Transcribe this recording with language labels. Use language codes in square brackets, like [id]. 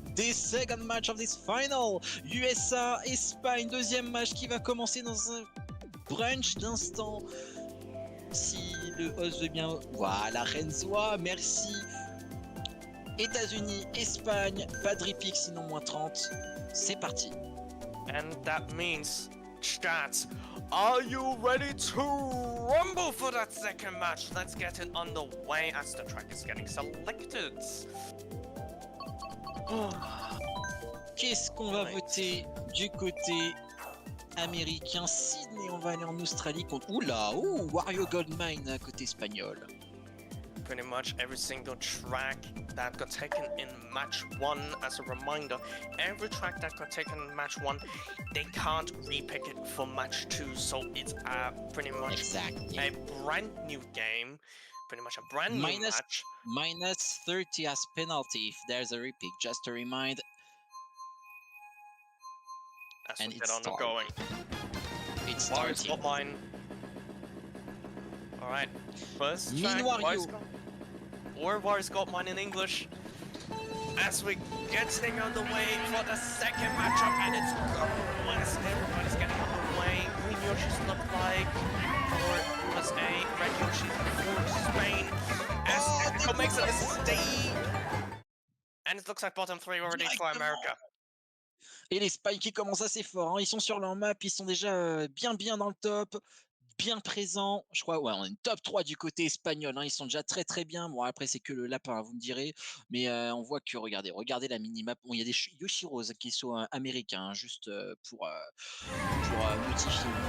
[en] This second match of this final. [fr] USA, Espagne, deuxième match qui va commencer dans un brunch d'instant. Si le host veut bien. Voilà, Renzoa, merci. États-Unis, Espagne, pas de repick sinon moins 30. C'est parti. [en] And that means, chat, are you ready to rumble for that second match? Let's get it underway as the track is getting selected. [fr] Qu'est-ce qu'on va voter du côté américain? Sydney, on va aller en Australie contre... Oula, Wario Goldmine côté espagnol. [en] Pretty much every single track that got taken in match 1, as a reminder, every track that got taken in match 1, they can't repick it for match 2, so it's pretty much a brand new game, pretty much a brand new match. Minus 30 as penalty if there's a repick, just to remind. As we get on the going. It's starting. Got mine. Alright, first track, Warrior's got mine in English. As we getting on the way for the second matchup, and it's West. Everybody's getting on the way. Green Yoshi's look like for USA, Red Yoshi's for Spain. As Echo makes a mistake. And it looks like bottom 3 already for America. [fr] Et l'Espagne qui commence assez fort, hein. Ils sont sur leur map, ils sont déjà bien dans le top, bien présents. Je crois, ouais, on est une top 3 du côté espagnol, hein. Ils sont déjà très bien. Bon, après, c'est que le lapin, hein, vous me direz. Mais on voit que, regardez la minimap. Bon, il y a des Yoshiros qui sont américains, hein, juste pour notifier.